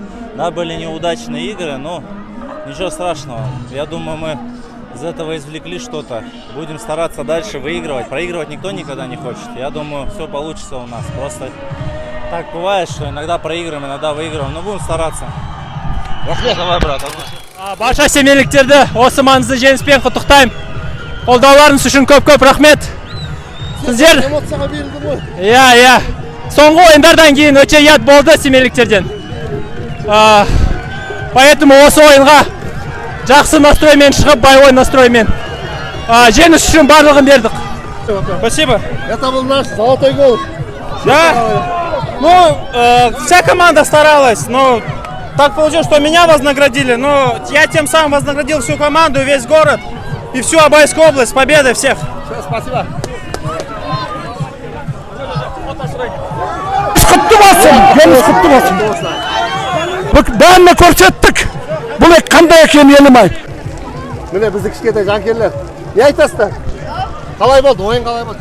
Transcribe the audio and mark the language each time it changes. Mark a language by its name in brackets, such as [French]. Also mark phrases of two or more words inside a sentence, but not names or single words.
[Russian] Да, были неудачные игры, но ничего страшного. Я думаю, мы из этого извлекли что-то. Будем стараться дальше выигрывать. Проигрывать никто никогда не хочет. Я думаю, все получится у нас. Просто так бывает, что иногда проигрываем, иногда выигрываем. Но будем стараться. Давай, брат. [Kazakh] Барша семейліктерді осы маңызды жеңіспен құттықтаймын. Қолдауларыңыз үшін көп рахмет. Сіздер Эмоцияға берілді ғой. Иә. Соңғы ойындардан кейін өте ұят болды семейліктерден. Поэтому осы ойынға жақсы настроймен шығып, боевой настроймен жеңіс үшін барлығын бердік. [Russian] Спасибо. Это был наш золотой гол. Да. Вся команда старалась, но так получилось, что меня вознаградили, но я тем самым вознаградил всю команду, весь город и всю Абайскую область. С победой всех! Спасибо. [Kazakh] Құтты болсын, жеңіс құтты болсын. Бәріне көрсеттік. Бұл қандай екен елімай. Міне бізді кішкентай жанкүйерлер. Не айтасыздар? Қалай болды? Ойын қалай болды?